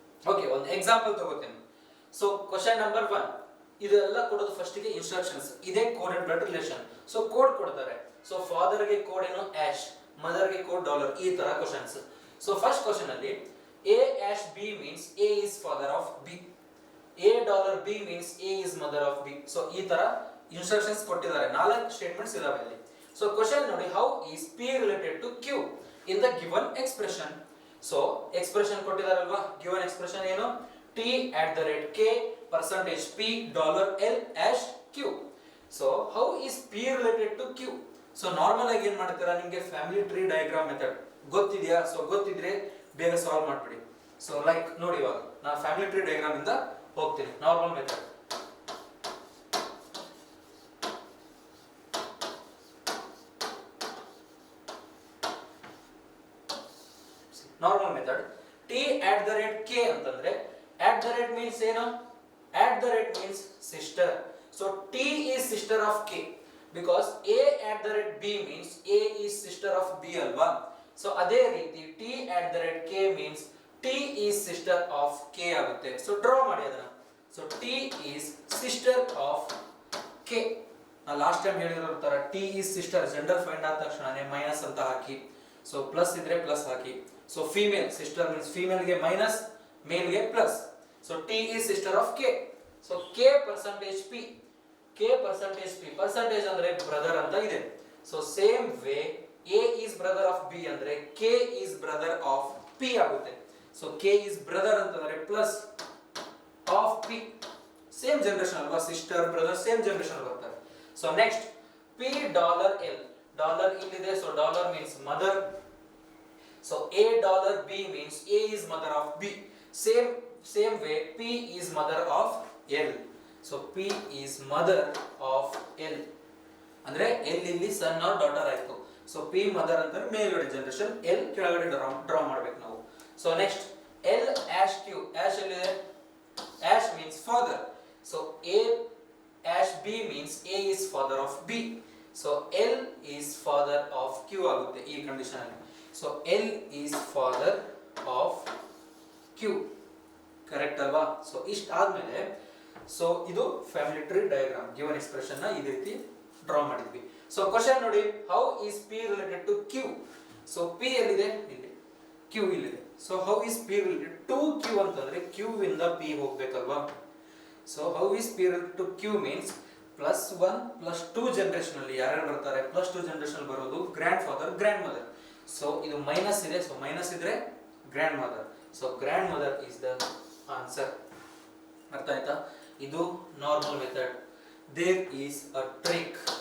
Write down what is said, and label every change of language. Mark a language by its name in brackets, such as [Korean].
[Kannada] Okay, ಒಂದು example ತಗೋತೀನಿ. So question number 1 ಇದೆಲ್ಲ ಕೊಡೋದು ಫಸ್ಟ್ ಗೆ ಇನ್ಸ್ಟ್ರಕ್ಷನ್ಸ್. ಇದೇ coded blood relation. So code ಕೊಡ್ತಾರೆ. ಸೊ ಫಾದರ್ ಗೆ ಕೋಡ್ ಏನು ಆಶ್, ಮದರ್ ಗೆ ಕೋಡ್ $, ಈ ತರ ಕ್ವಶನ್ಸ್. [English] So first question ಅಲ್ಲಿ A#B means A is father of B. $B means A is mother of B. [Kannada] So ಈ ತರ ಇನ್ಸ್ಟ್ರಕ್ಷನ್ಸ್ ಕೊಟ್ಟಿದ್ದಾರೆ. 4 ಸ್ಟೇಟ್ಮೆಂಟ್ಸ್ ಇದಾವೆ ಇಲ್ಲಿ. ಸೊ ಕ್ವಶನ್ ನೋಡಿ, [English] How is P related to Q in the given expression. [Kannada] So expression ಕೊಟ್ಟಿದಾರಲ್ವಾ, given expression ಏನು, T@K %P $L#Q. [English] So how is P related to Q. [Kannada] So normal ಆಗಿ ಏನ್ ಮಾಡ್ತೀರಾ, ನಿಮಗೆ ಫ್ಯಾಮಿಲಿ ಟ್ರೀ ಡಯಾಗ್ರಾಮ್ ಮೆಥಡ್ ಗೊತ್ತಿದೆಯಾ? So ಗೊತ್ತಿದ್ರೆ ಬೇಗ solve ಮಾಡ್ಬಿಡಿ. So like ನೋಡಿ, ಇವಾಗ ನಾನು ಫ್ಯಾಮಿಲಿ ಟ್ರೀ ಡಯಾಗ್ರಾಮ್ ಇಂದ ಹೋಗ್ತೀನಿ. Normal method, normal method T@K ಅಂತಂದ್ರೆ @ ಮೀನ್ಸ್ ಏನು, @ means sister. [English] So T is sister of K because A@B means A is sister of B ಅಲ್ವಾ. So ಅದೇ ರೀತಿ T@K means T is sister of K ಆಗುತ್ತೆ. So [Kannada] draw ಮಾಡಿ ಅದನ್ನ. [English] So T is sister of K. [Kannada] ನಾ last time ಹೇಳಿರೋ ತರ [English] T is sister [Kannada] gender find ಆದ ತಕ್ಷಣನೇ ಮೈನಸ್ ಅಂತ ಹಾಕಿ. ಸೊ ಪ್ಲಸ್ ಇದ್ರೆ ಪ್ಲಸ್ ಹಾಕಿ. So female sister means female ಗೆ ಮೈನಸ್, ಮೇಲ್ ಗೆ plus. [English] So T is sister of K. So K %P. K %P. [Kannada] Percentage ಅಂದ್ರೆ ಬ್ರದರ್ ಅಂತ ಇದೆ. [English] So same way A is brother of B ಅಂದ್ರೆ K is brother of P ಆಗುತ್ತೆ. So K is brother ಅಂತಂದ್ರೆ plus of P. [Kannada] Same generation ಅಲ್ವಾ, sister brother same generation ಬರ್ತಾರೆ. So next P$L. Dollar ಇಲ್ಲಿದೆ. [English] So dollar means mother. So $B means A is mother of B. Same way P is mother of L. So P is mother of L. [Kannada] ಅಂದ್ರೆ L ಇಲ್ಲಿ ಸನ್ R daughter ಆಯ್ತು. So P mother ಅಂದ್ರೆ ಮೇಲ್ಗಡೆ generation, L ಕೆಳಗಡೆ draw ಮಾಡ್ಬೇಕು ನಾವು. So next L#Q. ಆಶ್ ಎಲ್ಲಿದೆ, ಆಶ್ means father. [English] So A#B means A is father of B. So L is father of Q [Kannada] ಆಗುತ್ತೆ ಈ ಕಂಡೀಷನ್ ಅಲ್ಲಿ. [English] So L is father of Q. [Kannada] Correct ಅಲ್ವಾ? ಸೊ ಇಷ್ಟ ಆದ್ಮೇಲೆ ಸೊ ಇದು family tree diagram given expression ನ ಈ ರೀತಿ ಡ್ರಾ ಮಾಡಿದ್ವಿ. [English] So question ನೋಡಿ, how is P related to Q. [Kannada] So P ಎಲ್ಲಿದೆ, ಇಲ್ಲಿ. Q ಇಲ್ಲಿದೆ. So how is P related to Q ಅಂತಂದ್ರೆ Q ಇಂದ P ಹೋಗ್ಬೇಕಲ್ವಾ. [English] So how is P related to Q means [Kannada] plus one plus two generation ಅಲ್ಲಿ ಯಾರ್ಯಾರು ಬರ್ತಾರೆ, plus two generation ಬರೋದು grand father, grand mother. So ಇದು minus ಇದೆ, so minus ಇದ್ರೆ grand mother. [English] So grandmother is the answer. [Kannada] ಅರ್ಥ ಆಯ್ತಾ? [English] ಇದು normal method. There is a trick.